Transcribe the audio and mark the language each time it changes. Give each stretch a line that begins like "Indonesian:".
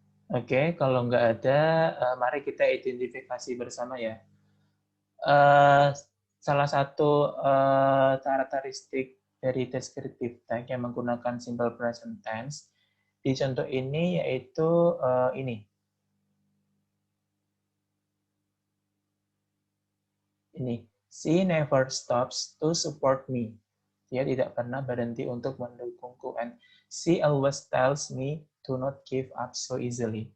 Indonesian: Oke, kalau nggak ada, mari kita identifikasi bersama ya. Salah satu karakteristik dari descriptive text yang menggunakan simple present tense di contoh ini yaitu ini. Ini,
English: she never stops to support me.
Indonesian: Dia tidak pernah berhenti untuk mendukungku.
English: And she always tells me to not give up so easily.